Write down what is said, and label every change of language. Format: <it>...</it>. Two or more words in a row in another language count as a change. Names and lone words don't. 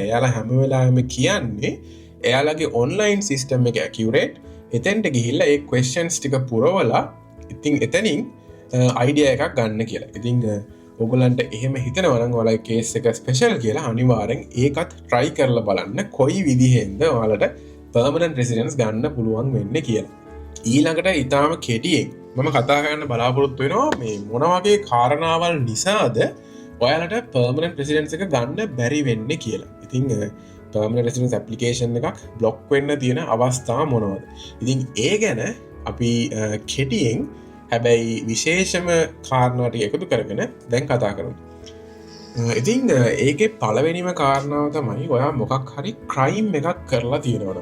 <si>එයාලා හැම වෙලාවෙම කියන්නේ එයාලගේ</si> <en>online system</en> <si>එක accurate, එතෙන්ට ගිහිල්ලා ඒ questions ටික පුරවලා ඉතින් එතනින් idea එකක් ගන්න කියලා. ඉතින් ඔයගොල්ලන්ට එහෙම හිතනවා නම් ඔයාලගේ case එක special කියලා අනිවාර්යෙන් ඒකත් try කරලා බලන්න කොයි විදිහෙන්ද ඔයාලට</si> <en>permanent residence</en> <si>ගන්න පුළුවන් වෙන්නේ කියලා. ඊළඟට ඊටාම කෙටියෙන් මම කතා කරන්න බලාපොරොත්තු වෙනවා මේ මොන වගේ කාරණාවල් නිසාද ඔයාලට</si> <en>permanent residence</en> <si>එක ගන්න බැරි වෙන්නේ කියලා. ඉතින්</si> <en>permanent residence application</en> <si>එකක් block වෙන්න තියෙන අවස්ථා මොනවද? ඉතින් ඒ ගැන අපි කෙටියෙන් හැබැයි විශේෂම කාරණාට එකතු කරගෙන දැන් කතා කරමු. ඉතින් ඒක පළවෙනිම කාරණාව තමයි ඔයා මොකක් හරි ක්‍රයිම් එකක් කරලා තියෙනවන.</si>